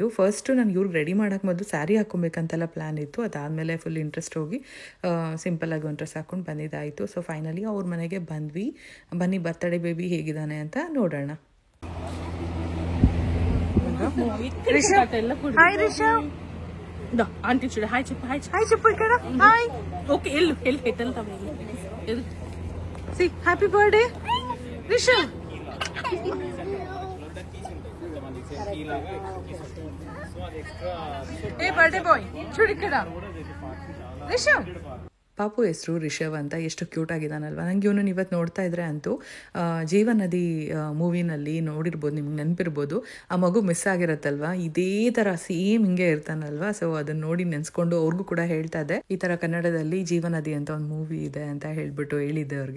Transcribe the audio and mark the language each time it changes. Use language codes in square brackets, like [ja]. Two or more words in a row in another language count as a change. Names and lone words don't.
[kn] ಫಸ್ಟು ನಾನು ಇವ್ರಿಗೆ ರೆಡಿ ಮಾಡೋಕ್ಕೆ ಮೊದಲು ಸ್ಯಾರಿ ಹಾಕ್ಕೊಬೇಕಂತೆಲ್ಲ ಪ್ಲ್ಯಾನ್ ಇತ್ತು. ಅದಾದಮೇಲೆ ಫುಲ್ ಇಂಟ್ರೆಸ್ಟ್ ಹೋಗಿ ಸಿಂಪಲ್ಲಾಗಿ ಒಂದು ಡ್ರೆಸ್ ಹಾಕ್ಕೊಂಡು ಬಂದಿದ್ದಾಯಿತು. [en] so finally [kn] ಅವ್ರ ಮನೆಗೆ ಬಂದ್ವಿ. ಬನ್ನಿ ಬರ್ತ್ಡೇ ಬೇಬಿ ಹೇಗಿದ್ದಾನೆ ಅಂತ ನೋಡೋಣ. ಹಾಯ್ ರಿಷಬ್, ಆಂಟಿ [te] చూడ హాయ్ చెప్పు, హాయ్ చెప్పు ఇక్కడ, హాయ్. ఓకే ఎల్లు వెళ్తాం. [en] Si happy birthday Rishab. [te] ఏ [en] birthday boy [te] చూడు ఇక్కడ ರಿಷಬ್. [kn] ಪಾಪು ಹೆಸರು ರಿಷಬ್ ಅಂತ. ಎಷ್ಟು ಕ್ಯೂಟ್ ಆಗಿದ್ದಾನಲ್ವ. ನನಗೆ ಇವನು ಇವತ್ತು ನೋಡ್ತಾ ಇದ್ರೆ ಅಂತೂ ಜೀವನದಿ ಮೂವಿನಲ್ಲಿ ನೋಡಿರ್ಬೋದು, ನಿಮ್ಗೆ ನೆನಪಿರ್ಬೋದು, ಆ ಮಗು ಮಿಸ್ ಆಗಿರತ್ತಲ್ವ, ಇದೇ ಥರ ಸೇಮ್ ಹಿಂಗೆ ಇರ್ತಾನಲ್ವ. ಸೊ ಅದನ್ನು ನೋಡಿ ನೆನೆಸ್ಕೊಂಡು ಅವ್ರಿಗೂ ಕೂಡ ಹೇಳ್ತಾ ಇದ್ದೆ, ಈ ಥರ ಕನ್ನಡದಲ್ಲಿ ಜೀವನದಿ ಅಂತ ಒಂದು ಮೂವಿ ಇದೆ ಅಂತ ಹೇಳ್ಬಿಟ್ಟು ಹೇಳಿದ್ದೆ ಅವ್ರಿಗೆ.